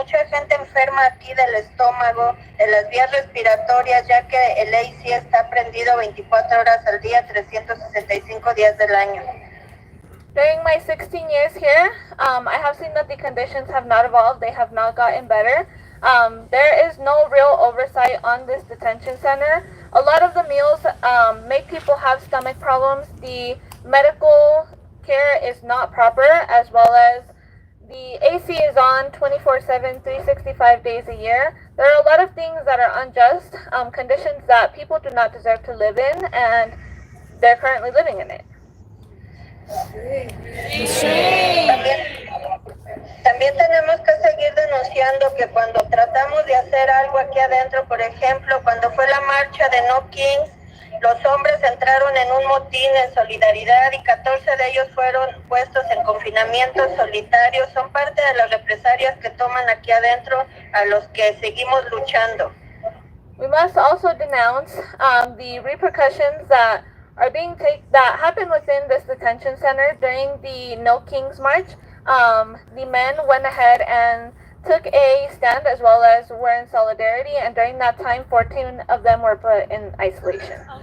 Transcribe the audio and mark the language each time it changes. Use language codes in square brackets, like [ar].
[es] Mucha gente enferma aquí del estómago, de las vías respiratorias, ya que el AC está prendido 24 horas al día, 365 días del año. [en] During my 16 years here, I have seen that the conditions have not evolved. They have not gotten better. There is no real oversight on this detention center. A lot of the meals make people have stomach problems. The medical care is not proper, as well as the AC is on 24/7, 365 days a year. There are a lot of things that are unjust, conditions that people do not deserve to live in, and they're currently living in it. [es] También tenemos que seguir denunciando que cuando tratamos de hacer algo aquí adentro, por ejemplo, cuando fue la marcha de No Kings, los hombres entraron en un motín en solidaridad y 14 de ellos fueron puestos en confinamiento solitario. Son parte de las represalias que toman aquí adentro a los que seguimos luchando. [en] We must also denounce the repercussions that that happened within this detention center during the No Kings March. The men went ahead and took a stand, as well as were in solidarity, and during that time 14 of them were put in isolation.